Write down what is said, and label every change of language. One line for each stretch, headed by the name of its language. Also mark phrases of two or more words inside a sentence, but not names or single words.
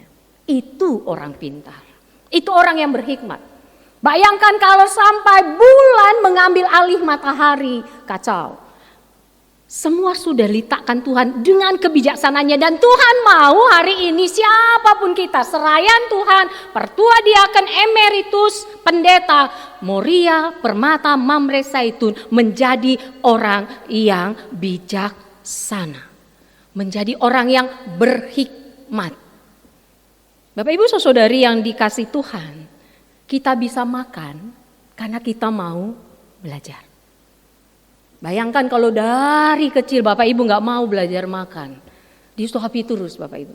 Indonesian: Itu orang pintar, itu orang yang berhikmat. Bayangkan kalau sampai bulan mengambil alih matahari, kacau. Semua sudah letakkan Tuhan dengan kebijaksanaannya, dan Tuhan mau hari ini siapapun kita, serayan Tuhan, pertua diaken, emeritus, pendeta, moria, permata, mamre, zaitun, menjadi orang yang bijaksana, menjadi orang yang berhikmat. Bapak Ibu Saudari yang dikasih Tuhan, kita bisa makan karena kita mau belajar. Bayangkan kalau dari kecil Bapak Ibu gak mau belajar makan, disuapi terus Bapak Ibu.